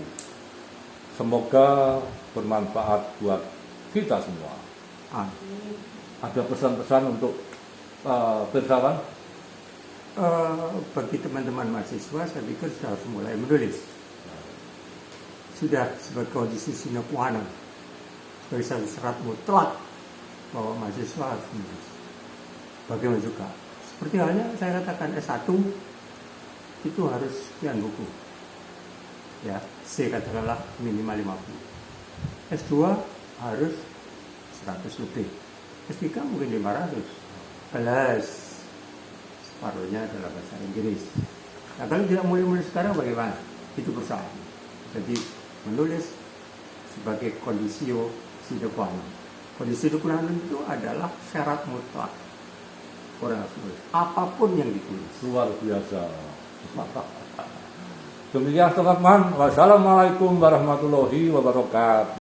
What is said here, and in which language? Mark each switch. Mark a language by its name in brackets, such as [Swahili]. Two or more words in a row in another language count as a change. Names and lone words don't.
[Indonesian] Semoga bermanfaat buat kita semua. Ada pesan-pesan untuk persawan? Bagi teman-teman mahasiswa, saya pikir sudah harus mulai menulis. Sudah sebagai kondisi [Latin] sine qua non, [Indonesian] sebagai satu syarat mutlak bahwa mahasiswa harus menulis. Bagaimana juga? Seperti halnya saya katakan S1 itu harus sekian buku. Ya, C katakanlah minimal 50. S2 harus 100 lebih. S3 mungkin 500 plus separuhnya adalah bahasa Inggris. Nah kalau tidak mulai menulis sekarang bagaimana? Itu persoalan. Jadi menulis sebagai [Latin] kondisio sine qua non. [Indonesian] Kondisi [Latin] sine qua non [Indonesian] itu adalah syarat mutlak orang harus menulis apapun yang ditulis. Luar biasa. Demikian teman-teman. [Arabic] والسلام عليكم ورحمة الله وبركاته.